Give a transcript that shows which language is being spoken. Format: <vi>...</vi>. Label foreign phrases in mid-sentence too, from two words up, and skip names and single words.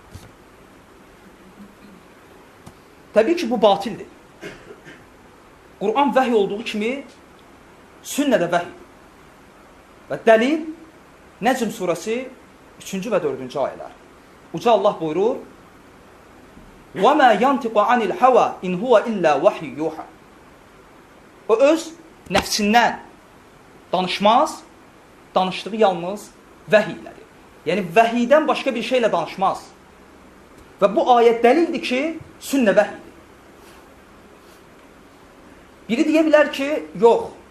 <az>Təbii ki, bu batildir. Qur'an vəhiy olduğu kimi, sünnə də vəhiy. Və dəlil Nəcm surəsi 3-cü və 4-cü ayələr. Uca Allah buyurur,</az> <ar>وَمَا يَنْتِقُ عَنِ الْحَوَى اِنْ هُوَ إِلَّا وَحْيُ يُوحَى.</ar> <az>O öz nəfsindən danışmaz, danışdığı yalnız vəhiy ilədir. Yəni, vəhiydən başqa bir şeylə danışmaz. Və bu ayət dəlildir ki, sünnə vəhiydir. Biri deyə bilər ki, yox.</az>